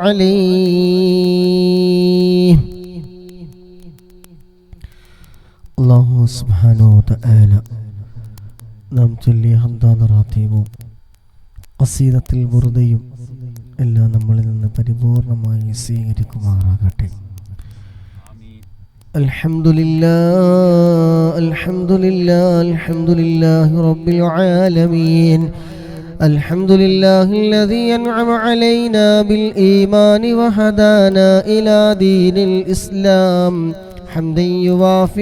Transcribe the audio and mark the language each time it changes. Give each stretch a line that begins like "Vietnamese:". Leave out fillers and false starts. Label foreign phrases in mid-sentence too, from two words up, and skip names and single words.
Arabic: عليه الله سبحانه وتعالى
Malayalam: നാം ചൊല്ലിയ ഹംദാദ് റാത്തീബും ഖസീദത്തുൽ ബുർദയും എല്ലാം നമ്മളിൽ നിന്ന് പരിപൂർണമായി സ്വീകരിക്കുമാറാകട്ടെ.
Arabic: الحمد لله الحمد لله الحمد لله رب العالمين الحمد لله الذي أنعم علينا بالإيمان وهدانا إلى دين الإسلام حمدا يوافي